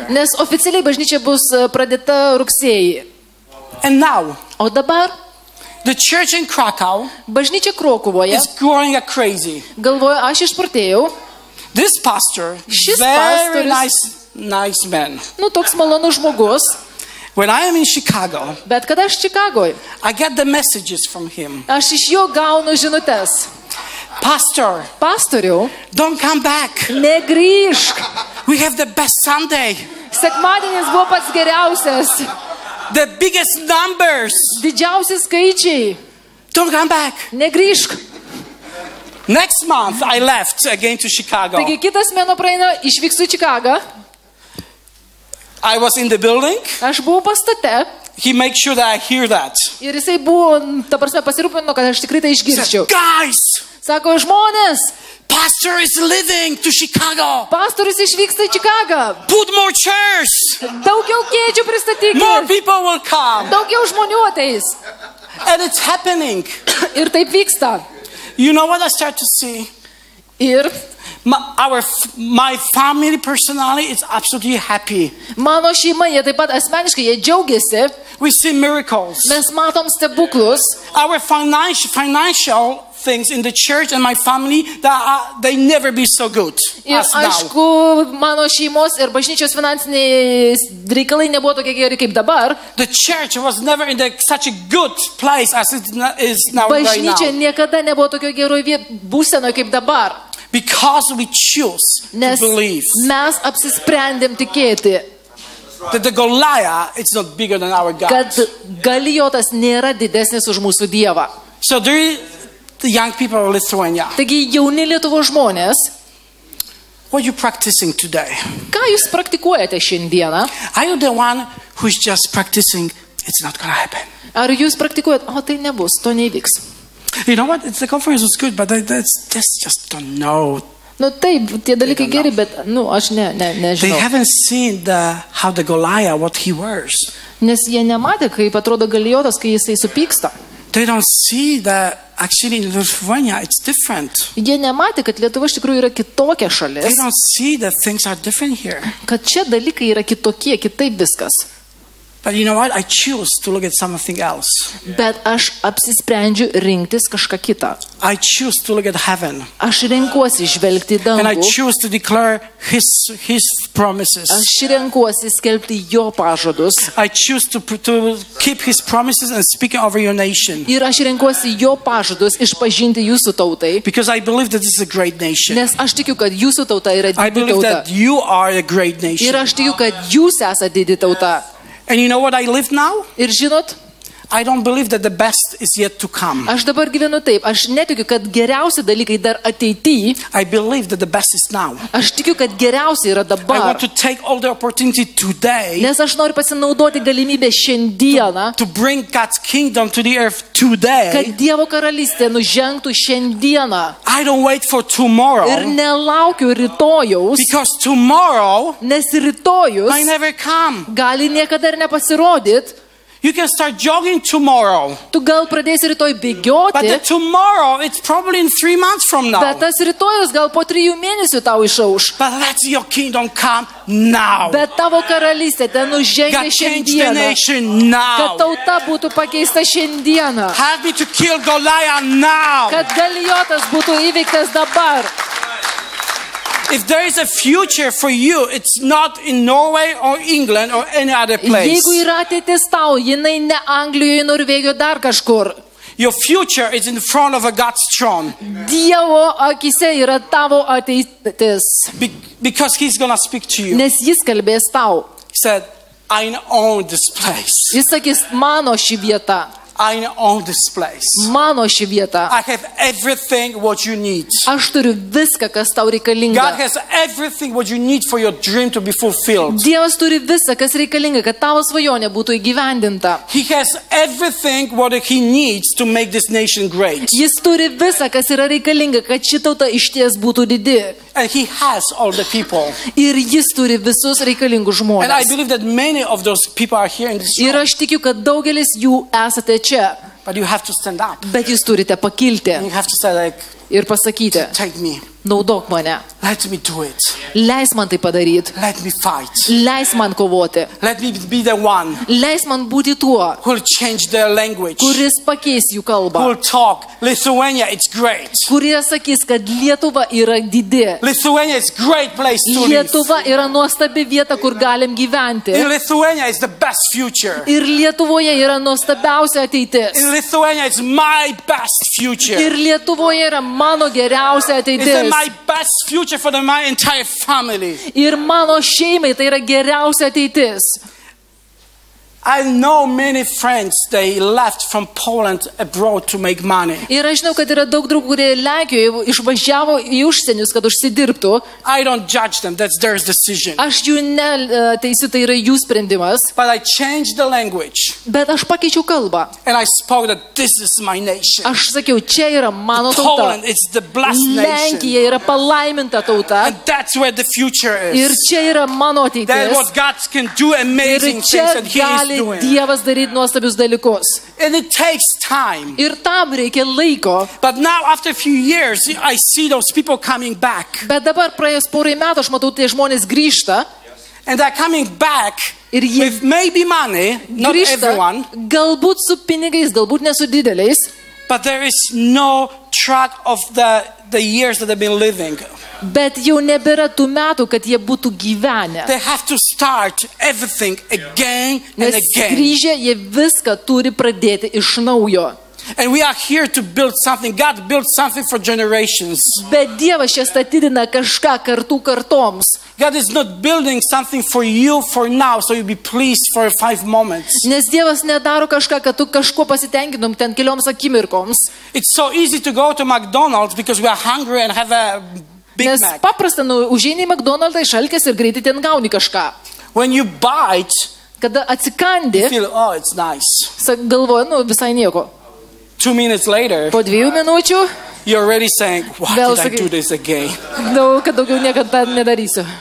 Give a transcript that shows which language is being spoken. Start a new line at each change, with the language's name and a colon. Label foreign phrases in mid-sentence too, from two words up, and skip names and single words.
Lithuanian: Nes oficialiai bažnyčia bus pradėta rugsėjį.
English: And now,
Lithuanian: O dabar
English: the church in Krakow
Lithuanian: bažnyčia Krokuvoje
English: is growing like crazy.
Lithuanian: galvoja, aš išprotėjau.
English: This pastor,
Lithuanian: Šis
English: very
Lithuanian: pastorius-
English: nice man.
Lithuanian: Nu, toks malonus žmogus.
English: When I am in Chicago,
Lithuanian: Bet kada aš Čikagoje,
English: I get the messages from him.
Lithuanian: aš iš jo gaunu žinutes.
English: Pastor,
Lithuanian: Pastoriau,
English: don't come back.
Lithuanian: negrįžk.
English: We have the best Sunday.
Lithuanian: Sekmadienis buvo pats geriausias.
English: The biggest numbers.
Lithuanian: Didžiausi skaičiai.
English: Don't come back.
Lithuanian: Negrįžk.
English: Next month, I left again to Chicago.
Lithuanian: Taigi kitas mėnuo praeina, išvyksiu į Čikagą.
English: I was in the building.
Lithuanian: Aš buvau pastate.
English: He makes sure that I hear that.
Lithuanian: Ir jisai buvo, ta prasme, pasirūpino, kad aš tikrai tai
English: He said,
Lithuanian: išgirščiau.
English: guys,
Lithuanian: Sako, žmonės,
English: pastor is leaving to Chicago.
Lithuanian: pastorius išvyksta į Čikagą.
English: Put more chairs.
Lithuanian: Daugiau kėdžių
English: More
Lithuanian: pristatykit.
English: people will come.
Lithuanian: Daugiau žmonių ateis.
English: And it's happening.
Lithuanian: Ir taip vyksta.
English: You know what I start to see?
Lithuanian: Ir
English: My family personally is absolutely happy.
Lithuanian: mano šeima, jie taip pat asmeniškai, jie džiaugiasi.
English: We see miracles.
Lithuanian: Mes matom stebuklus.
English: Our financial things in the church and my family, they never be so good
Lithuanian: Ir
English: as now.
Lithuanian: aišku, mano šeimos ir bažnyčios finansiniai reikalai nebuvo tokie geri kaip dabar.
English: The church was never in such a good place as it is now right
Lithuanian: Bažnyčia
English: now.
Lithuanian: niekada nebuvo tokio geroje būsenoje kaip dabar.
English: Because we choose
Lithuanian: Nes
English: to believe
Lithuanian: mes apsisprendėm tikėti,
English: that the Goliath is not bigger than our God.
Lithuanian: kad Galijotas nėra didesnis už mūsų Dievą.
English: So there is the young people of Lithuania.
Lithuanian: Taigi jauni Lietuvos žmonės,
English: What are you practicing today?
Lithuanian: ką jūs praktikuojate šiandieną?
English: Are you the one who's just practicing, it's not going to happen?
Lithuanian: Ar jūs praktikuojate, o tai nebus, to nevyks?
English: You know what? The conference was good, but that's just don't know.
Lithuanian: Nu taip, tie dalykai geri, bet, aš
English: They
Lithuanian: nežinau.
English: haven't seen how the Goliath, what he wears.
Lithuanian: Nes jie nematė, kaip atrodo Galijotas, kai jisai supyksta.
English: They don't see that actually in Lithuania it's different.
Lithuanian: Jie nematė, kad Lietuva iš tikrųjų yra kitokia
English: They
Lithuanian: šalis,
English: don't see that things are different here.
Lithuanian: kad čia dalykai yra kitokie, kitaip viskas.
English: But you know what? I choose to look at something else.
Lithuanian: Bet aš apsisprendžiu rinktis kažką kitą.
English: I choose to look at heaven.
Lithuanian: Aš renkuosi žvelgti į
English: And I
Lithuanian: dangų.
English: choose to declare his promises.
Lithuanian: Aš renkuosi skelbti jo pažadus.
English: I choose to keep his promises and speak over your nation.
Lithuanian: Ir aš renkuosi jo pažadus išpažinti jūsų tautai.
English: Because I believe that this is a great nation.
Lithuanian: Nes aš tikiu, kad jūsų tauta yra
English: I
Lithuanian: didi
English: believe
Lithuanian: tauta.
English: that you are a great nation.
Lithuanian: Ir aš tikiu, kad jūs esate didi tauta.
English: And you know what I live now?
Lithuanian: Ir žinot,
English: I don't believe that the best is yet to come.
Lithuanian: aš dabar gyvenu taip. Aš netikiu, kad geriausi dalykai dar ateityje.
English: I believe that the best is now.
Lithuanian: Aš tikiu, kad geriausia yra
English: I
Lithuanian: dabar.
English: want to take all the opportunity today
Lithuanian: Nes aš noriu pasinaudoti galimybę šiandieną,
English: to bring God's kingdom to the earth today.
Lithuanian: kad Dievo karalystė nužengtų šiandieną.
English: I don't wait for
Lithuanian: Ir
English: tomorrow
Lithuanian: nelaukiu rytojaus,
English: because tomorrow
Lithuanian: nes rytojus
English: might never come.
Lithuanian: gali niekada ir nepasirodyti.
English: You can start jogging tomorrow.
Lithuanian: Tu gal pradėsi rytoj bėgioti.
English: But the tomorrow, it's probably in 3 months from now.
Lithuanian: Bet tas rytojus gal po 3 mėnesių tau išauš.
English: But let your kingdom come now.
Lithuanian: Bet tavo karalystė ten užžengia šiandieną. Kad tauta būtų pakeista šiandieną.
English: Help me to kill Goliath now.
Lithuanian: Kad Galijotas būtų įveiktas dabar.
English: If there is a future for you, it's not in Norway or England or any other place.
Lithuanian: Jeigu yra ateitis tau, jinai ne Anglijoje, Norvegijoje, dar kažkur.
English: Your future is in front of a God's throne.
Lithuanian: Dievo akise yra tavo ateitis.
English: Because he's going to speak to you.
Lithuanian: Nes jis kalbės tau.
English: He said, I own this place.
Lithuanian: Jis sakys, mano ši vieta.
English: I own this place.
Lithuanian: Mano ši vieta.
English: I have everything what you need.
Lithuanian: Aš turiu viską, kas tau reikalinga.
English: God has everything what you need for your dream to be fulfilled.
Lithuanian: Dievas turi visą, kas reikalinga, kad tavo svajonė būtų įgyvendinta.
English: He has everything what he needs to make this nation great.
Lithuanian: Jis turi visą, kas yra reikalinga, kad ši tauta išties būtų didi.
English: And he has all the people.
Lithuanian: Ir jis turi visus reikalingus žmones.
English: And I believe that many of those people are here in this room.
Lithuanian: Ir aš tikiu, kad daugelis jų esate čia.
English: But you have to stand up.
Lithuanian: Bet jūs turite pakilti.
English: And you have to say like,
Lithuanian: ir pasakyti,
English: take me.
Lithuanian: Naudok mane.
English: Let me do it.
Lithuanian: Leis man tai padaryti.
English: Let me fight.
Lithuanian: Leis man kovoti.
English: Let me be the one.
Lithuanian: Leis man būti tuo,
English: who will change their language.
Lithuanian: Kuris pakeis jų kalbą.
English: Who will talk. Lithuania, it's great.
Lithuanian: Kurie sakys, kad Lietuva yra didi.
English: Lithuania is great place to live.
Lithuanian: Lietuva yra nuostabi vieta, kur galim gyventi.
English: In Lithuania is the best future.
Lithuanian: Ir Lietuvoje yra nuostabiausia ateitis.
English: In Lithuania is my best future.
Lithuanian: Ir Lietuvoje yra mano geriausia ateitis.
English: My best future for my entire family.
Lithuanian: Ir mano šeimai tai yra geriausia ateitis.
English: I know many friends, they left from Poland abroad to make money.
Lithuanian: Ir aš žinau, kad yra daug draugų, kurie Lenkijoje išvažiavo į užsienius, kad užsidirbtų.
English: I don't judge them, that's their decision.
Lithuanian: Aš jų neteisiu, tai yra jų sprendimas.
English: But I changed the language.
Lithuanian: Bet aš pakeičiau kalbą.
English: And I spoke that this is my nation.
Lithuanian: Aš sakiau, čia yra mano tauta.
English: Poland is the blessed nation.
Lithuanian: Lenkija yra palaiminta tauta.
English: And that's where the future is.
Lithuanian: Ir čia yra mano ateitis.
English: That's what God can do amazing things that he is doing.
Lithuanian: Dievas daryti nuostabius dalykus.
English: And it takes time.
Lithuanian: Ir tam reikia laiko.
English: But now after a few years I see those people coming back.
Lithuanian: Bet dabar praėjus porai metų aš matau, tie žmonės grįžta.
English: And they're coming back with maybe money, not everyone.
Lithuanian: Galbūt su pinigais, galbūt ne su dideliais.
English: But there is no track of the years that they've been living.
Lithuanian: Bet jau nebėra tų metų, kad jie būtų gyvenę.
English: They have to start everything again and again.
Lithuanian: Nes grįžę jie viską turi pradėti iš naujo.
English: And we are here to build something. God built something for generations.
Lithuanian: Bet Dievas čia statydina kažką kartų kartoms.
English: God is not building something for you for now, so you'll be pleased for 5 moments.
Lithuanian: Nes Dievas nedaro kažką, kad tu kažkuo pasitenkintum ten kelioms akimirkoms.
English: It's so easy to go to McDonald's because we are hungry and have a Big
Lithuanian: Nes
English: Mac.
Lithuanian: Paprasta, užeini į McDonald'ą, išalkęs ir greitai ten gauni kažką.
English: When you bite,
Lithuanian: kada atsikandi,
English: you feel, oh, it's nice.
Lithuanian: Galvoju, visai nieko.
English: 2 minutes later,
Lithuanian: po 2 minučių,
English: you're already saying, why did I do this again?
Lithuanian: Kad daugiau niekada nedarysiu.